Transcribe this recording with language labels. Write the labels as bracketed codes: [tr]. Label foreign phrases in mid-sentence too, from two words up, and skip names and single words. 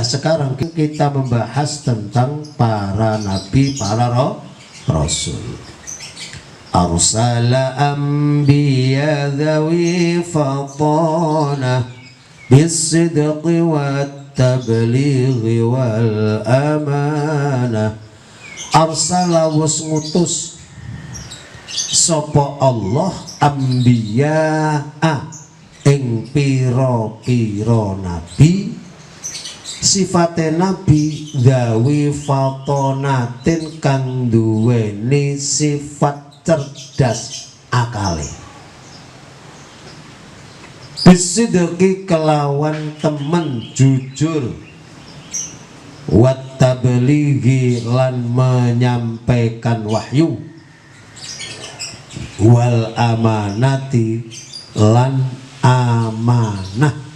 [id] Sekarang kita membahas tentang para nabi, para rasul. [ar] أرسل أنبيا ذوي فطانة بالصدق والتبليغ والأمانة. [jv] Arsala was ngutus sapa Allah anbiya ing pira-pira nabi. Sifate nabi [ar] ذوي فطانة [jv] kang duweni sifat cerdas akale, bisidqi kelawan temen jujur, [ar] والتبليغ [jv] lan menyampaikan wahyu, [ar] والأمانة [jv] lan amanah.